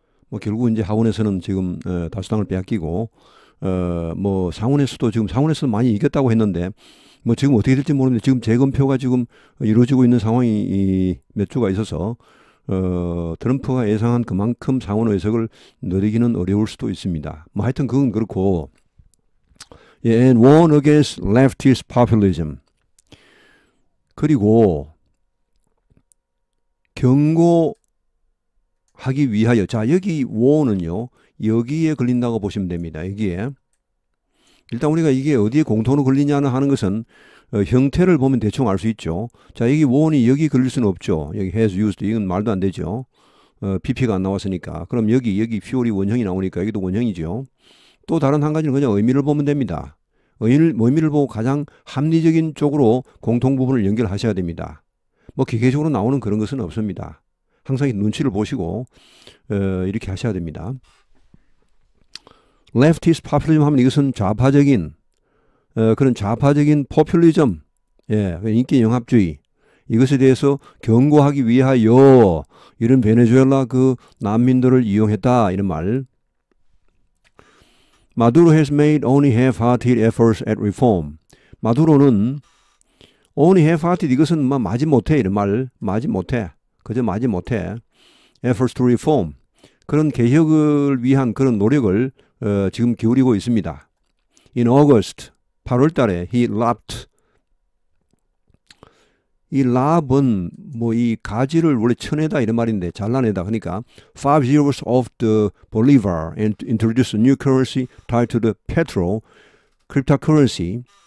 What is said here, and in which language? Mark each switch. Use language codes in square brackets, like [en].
[ko] 뭐 결국 이제 하원에서는 지금 다수당을 빼앗기고, 뭐 상원에서도 지금 상원에서 많이 이겼다고 했는데, 뭐 지금 어떻게 될지 모르는데 지금 재검표가 지금 이루어지고 있는 상황이 몇 주가 있어서 트럼프가 예상한 그만큼 상원 의석을 누리기는 어려울 수도 있습니다. 뭐 하여튼 그건 그렇고, [en] and warn against leftist populism. [ko] 그리고 경고하기 위하여, 자, 여기 warn은요, 여기에 걸린다고 보시면 됩니다. 여기에. 일단 우리가 이게 어디에 공통으로 걸리냐는 하는 것은 형태를 보면 대충 알 수 있죠. 자, 여기 warn이 여기 걸릴 수는 없죠. 여기 [en] has used, [ko] 이건 말도 안 되죠. PP가 안 나왔으니까. 그럼 여기 fuel이 원형이 나오니까 여기도 원형이죠. 또 다른 한 가지는 그냥 의미를 보면 됩니다. 의미를 보고 가장 합리적인 쪽으로 공통 부분을 연결하셔야 됩니다. 뭐 기계적으로 나오는 그런 것은 없습니다. 항상 눈치를 보시고 이렇게 하셔야 됩니다. leftist populism 하면 이것은 좌파적인 그런 좌파적인 포퓰리즘, 예, 인기 영합주의 이것에 대해서 경고하기 위하여 이런 베네수엘라 그 난민들을 이용했다 이런 말. [en] 마두로 has made only half-hearted efforts at reform. [ko] 마두로는 [en] only half-hearted [ko] 이것은 마지 못해 이런 말, 마지 못해, 그저 마지 못해. [en] efforts to reform [ko] 그런 개혁을 위한 그런 노력을 지금 기울이고 있습니다. [en] In August [ko] 8월 달에 [en] he lopped. [ko] 이 랍은 뭐 이 가지를 원래 쳐내다 이런 말인데 잘라내다 그러니까 [en] 5 years of the Bolivar and introduce a new currency tied to the petro cryptocurrency.